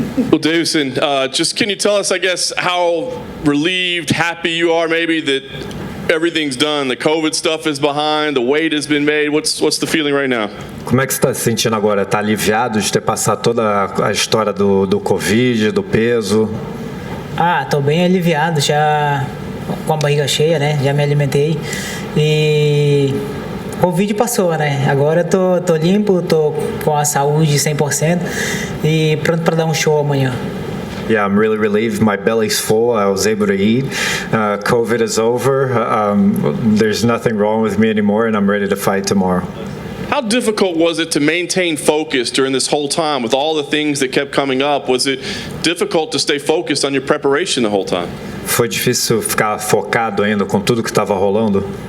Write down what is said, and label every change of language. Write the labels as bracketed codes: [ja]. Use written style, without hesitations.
[en] Well, Deiveson, just can you tell us, I guess, how relieved, happy you are maybe that everything's done, the COVID stuff is behind, the weight has been made. What's the feeling right now? [pt] Como é que você está se sentindo agora? Está aliviado de ter passado toda a história do Covid, do peso? Tô bem aliviado, já com a barriga cheia, né? Já me alimentei e o Covid passou, né? Agora eu tô limpo, tô com a saúde 100% e pronto para dar um show amanhã. [en] Yeah, I'm really relieved. My belly's full. I was able to eat. COVID is over. There's nothing wrong with me anymore, and I'm ready to fight tomorrow. How difficult was it to maintain focus during this whole time with all the things that kept coming up? Was it difficult to stay focused on your preparation the whole time? [pt] Foi difícil ficar focado ainda com tudo que estava rolando?